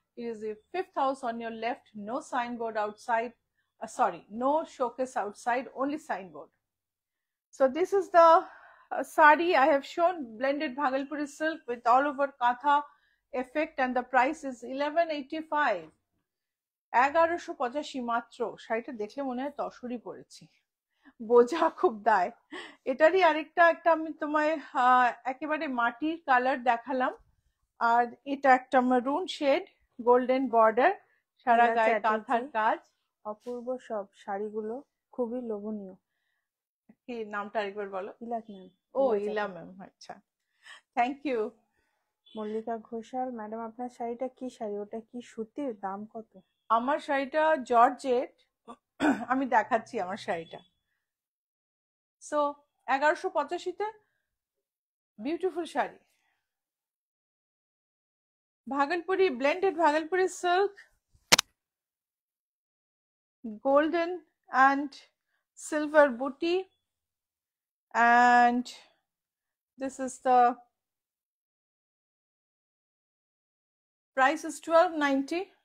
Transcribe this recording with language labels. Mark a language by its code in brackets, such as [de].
[en] It is the 5th house on your left, no signboard outside. No showcase outside, only signboard. So this is the sari I have shown, blended Bhagalpuri silk with all over katha effect, and the price is 1185. [bn] 1185 মাত্র। শাড়িটা দেখলে মনে হয় তসরই পড়েছি, বোঝা খুব দায়। এটারই আরেকটা আমি তোমায় একেবারে মাটির কালার দেখালাম, আর এটা একটা মারুন শেড, গোল্ডেন বর্ডার, সারা গায়ে কাঁথার কাজ। অপূর্ব সব শাড়িগুলো খুবই লোভনীয়। কি নামটা আরেকবার বলো? ইলাক ম্যাম। ও ইলা ম্যাম, আচ্ছা, thank you. Mallika Ghoshal madam, আপনার শাড়িটা কি শাড়ি? ওটা কি সুতির? দাম কত? আমার শাড়িটা জর্জেট, আমি দেখাচ্ছি আমার শাড়িটা। So 1185-তে beautiful sari, Bhagalpuri blended Bhagalpuri silk, [en] golden and silver booty, and this is the price is 1290.